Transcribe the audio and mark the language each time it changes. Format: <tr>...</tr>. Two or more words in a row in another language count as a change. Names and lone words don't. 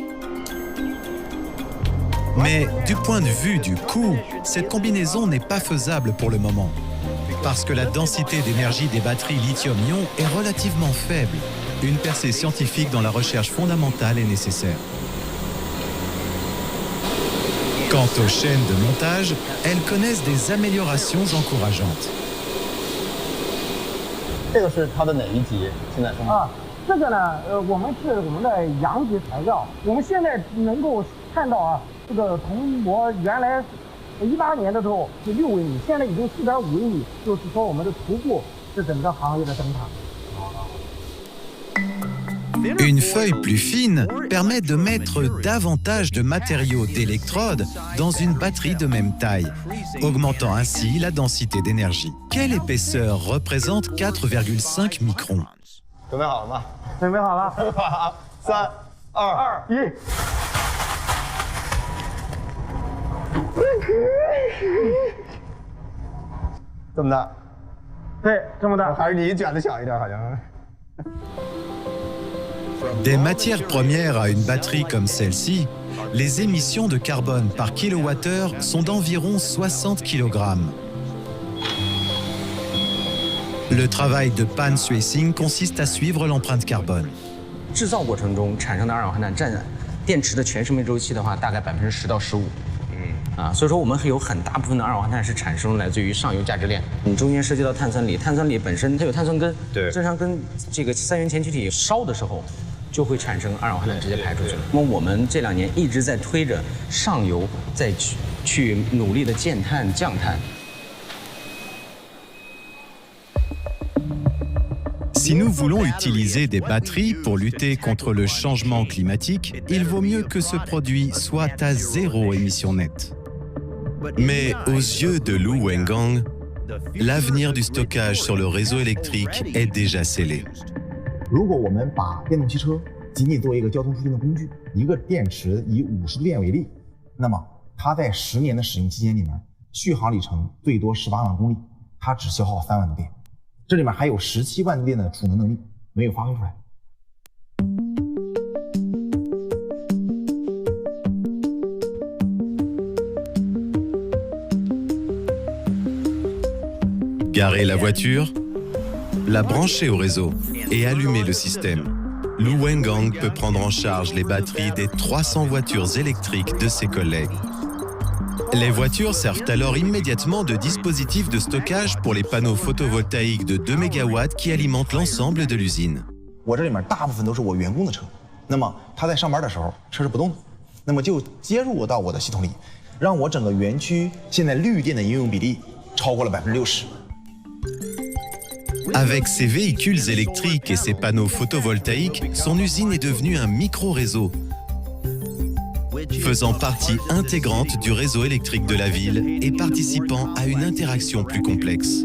<fr>Mais du point de vue du coût, cette combinaison n'est pas faisable pour le moment, parce que la densité d'énergie des batteries lithium-ion est relativement faible. Une percée scientifique dans la recherche fondamentale est nécessaire. Quant aux chaînes de montage, elles connaissent des améliorations encourageantes.</fr> <zh>这个是它的哪一级？现在是吗？这个呢，我们是我们的阳极材料。我们现在能够看到这个铜模原来18年的时候是6微米，现在已经4.5微米，就是说我们的徒步是整个行业的灯塔。</zh> <fr>Une feuille plus fine permet de mettre davantage de matériaux d'électrode dans une batterie de même taille, augmentant ainsi la densité d'énergie. Quelle épaisseur représente 4,5 microns?</fr> <zh>准备好了吗？准备好了。好，3、2、1。这么大？对，这么大。还是你卷的小一点，好像。</zh> <fr>Des matières premières à une batterie comme celle-ci, les émissions de carbone par kilowattheure sont d'environ 60 kg. Le travail de Pan Suising consiste à suivre l'empreinte carbone.</fr> <zh>制造过程中产生的二氧化碳占电池的全生命周期的话，大概10%到15%。所以说我们有很大部分的二氧化碳是产生来自于上游价值链。你中间涉及到碳酸锂，碳酸锂本身它有碳酸根，对，正常跟这个三元前驱体烧的时候，就会产生二氧化碳直接排出去了。那么我们这2年一直在推着上游再去努力的减碳降碳。</zh> <fr>Si nous voulons utiliser des batteries pour lutter contre le changement climatique, il vaut mieux que ce produit soit à 0 émission nette. Mais aux yeux de Lu Wengang, l'avenir du stockage sur le réseau électrique est déjà scellé.</fr> <zh>如果我们把电动汽车仅仅作为一个交通出行的工具，一个电池以50度电为例，那么它在10年的使用期间里面，续航里程最多18万公里，它只消耗3万度电。这里面还有17万度电的储能能力没有发挥出来。</zh> <fr>Garer la voiture, la brancher au réseau et allumer le système. Lu Wengang peut prendre en charge les batteries des 300 voitures électriques de ses collègues. Les voitures servent alors immédiatement de dispositif de stockage pour les panneaux photovoltaïques de 2 MW qui alimentent l'ensemble de l'usine.</fr> <zh>我这里面大部分都是我员工的车，那么他在上班的时候车是不动的，那么就接入到我的系统里，让我整个园区现在绿电的应用比例超过了60%。</zh> <fr>Avec ses véhicules électriques et ses panneaux photovoltaïques, son usine est devenue un micro-réseau, faisant partie intégrante du réseau électrique de la ville et participant à une interaction plus complexe.</fr>